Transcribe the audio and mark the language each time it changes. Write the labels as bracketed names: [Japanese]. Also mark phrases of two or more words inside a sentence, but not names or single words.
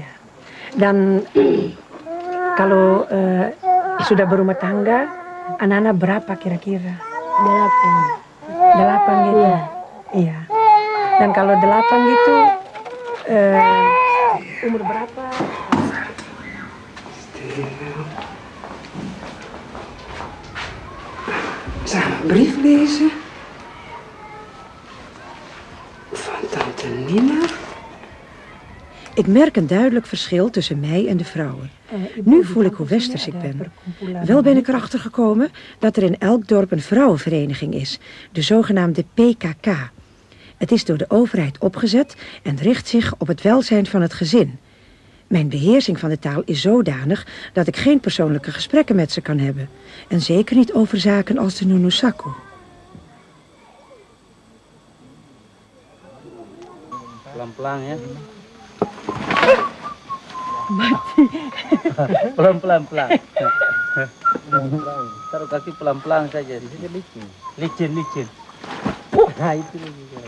[Indonesian] Dan kalau sudah berumah tangga, anak-anak berapa kira-kira? 8 gitu? Iya. Iya. Dan kalau 8 gitu, umur berapa? [Dutch] Zal ik een brief lezen? Van tante Nina. Ik merk een duidelijk verschil tussen mij en de vrouwen. Nu voel ik hoe westers ik ben. Wel ben ik erachter gekomen dat er in elk dorp een vrouwenvereniging is, de zogenaamde PKK. Het is door de overheid opgezet en richt zich op het welzijn van het gezin. Mijn beheersing van de taal is zodanig dat ik geen persoonlijke gesprekken met ze kan hebben. En zeker niet over zaken als de Nunusaku. [Indonesian] Pelan-pelan ya. Mati. Pelan-pelan. Taruh kaki pelan-pelan saja. Licin. Nah itu lagi.